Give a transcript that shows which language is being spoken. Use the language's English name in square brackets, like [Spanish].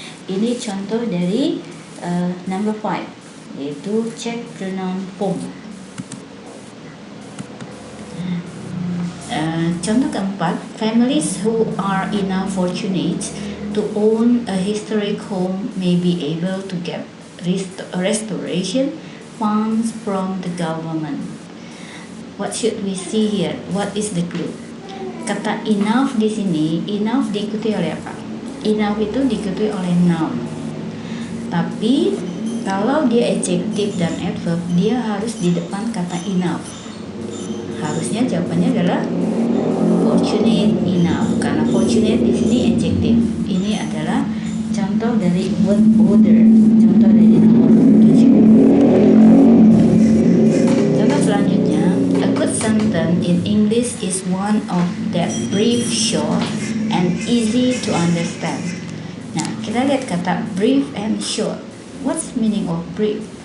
[Indonesian] Ini contoh dari number 5, yaitu [English] check pronoun form. [Indonesian] Contoh keempat, [English] families who are enough fortunate to own a historic home may be able to get restoration funds from the government. What should we see here? What is the clue? [Indonesian] Kata enough di sini, enough diikuti oleh apa? Enough itu diikuti oleh noun. Tapi kalau dia adjective dan adverb, dia harus di depan kata enough. Harusnya jawabannya adalah fortunate enough, karena fortunate di sini adjective. Ini adalah contoh dari word order, contoh dari nomor 7. Contoh selanjutnya, [English] a good sentence in English is one of that brief, short, and easy to understand. [Indonesian] Nah, kita lihat kata [English] brief and short. What's meaning of brief?